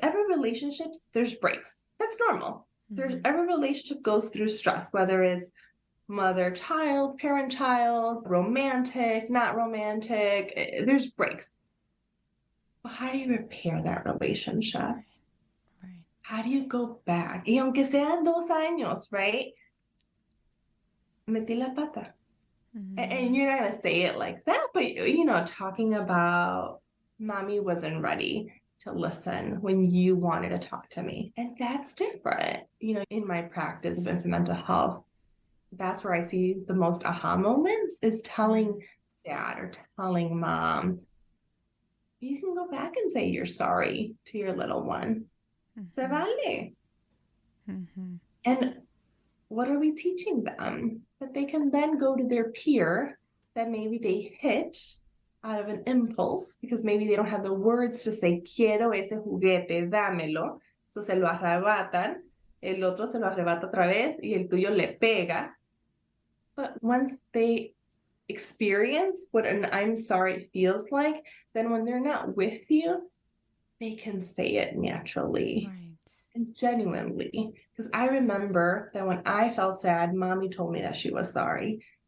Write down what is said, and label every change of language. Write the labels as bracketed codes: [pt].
[en] Every relationships, there's breaks. That's normal. There's every relationship goes through stress, whether it's mother child, parent child, romantic, not romantic. There's breaks. But how do you repair that relationship? Right. How do you go back? [es] Y aunque sean 2 años, [en] right? [es] Metí la pata. [en] And you're not going to say it like that, but talking about mommy wasn't ready to listen when you wanted to talk to me. And that's different. In my practice of infant mental health, that's where I see the most aha moments is telling dad or telling mom, you can go back and say you're sorry to your little one. [es] Se vale. [en] And what are we teaching them? That they can then go to their peer that maybe they hit out of an impulse because maybe they don't have the words to say, [es] quiero ese juguete, dámelo. So se lo arrebatan, el otro se lo arrebata otra vez y el tuyo le pega. [en] But once they experience what an I'm sorry feels like, then when they're not with you, they can say it naturally. Right. And genuinely, because I remember that when I felt sad, mommy told me that she was sorry.